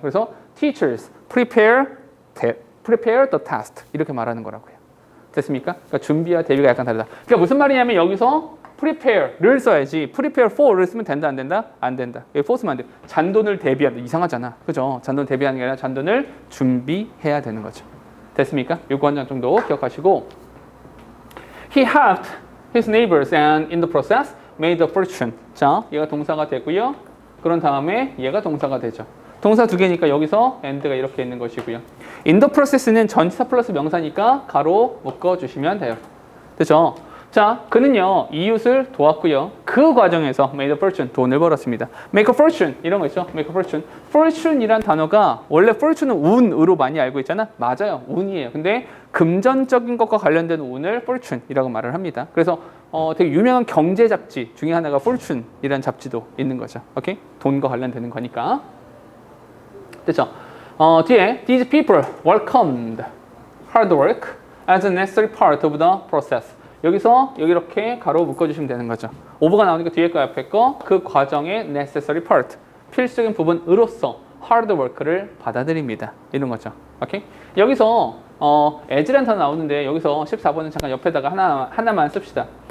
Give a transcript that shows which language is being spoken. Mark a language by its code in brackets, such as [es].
[ko] 그래서 [en] teachers prepare the task [ko] 이렇게 말하는 거라고요. 됐습니까? 그러니까 준비와 대비가 약간 다르다. 그러니까 무슨 말이냐면 여기서 prepare를 써야지 prepare for를 쓰면 된다 안 된다? 안 된다. 여기 for 쓰면 안 돼. 잔돈을 대비한다. 이상하잖아. 그죠? 잔돈 대비하는 게 아니라 잔돈을 준비해야 되는 거죠. 됐습니까? 요거 한 장 정도 기억하시고 [en] He helped his neighbors and in the process made a fortune. [ko] 자, 얘가 동사가 되고요. 그런 다음에 얘가 동사가 되죠. 동사 두 개니까 여기서 and가 이렇게 있는 것이고요. in the process는 전치사 플러스 명사니까 가로 묶어주시면 돼요. 됐죠? 자, 그는요 이웃을 도왔고요. 그 과정에서 [en] made a fortune, [ko] 돈을 벌었습니다. [en] make a fortune [ko] 이런 거 있죠. [en] make a fortune. [ko] fortune이란 단어가 원래 fortune은 운으로 많이 알고 있잖아. 맞아요, 운이에요. 근데 금전적인 것과 관련된 운을 fortune이라고 말을 합니다. 그래서 되게 유명한 경제 잡지 중에 하나가 fortune이라는 잡지도 있는 거죠. 오케이? 돈과 관련되는 거니까. 됐죠? 뒤에 [en] these people welcomed hard work as a necessary part of the process. [ko] 여기서 여기 이렇게 가로 묶어주시면 되는 거죠. 오버가 나오니까 뒤에 거 앞에 거 그 과정의 [en] necessary part [ko] 필수적인 부분으로서 [en] hard work [ko] 를 받아들입니다. 이런 거죠. 오케이? 여기서 as란 단어 나오는데 여기서 14번은 잠깐 옆에다가 하나만 씁시다.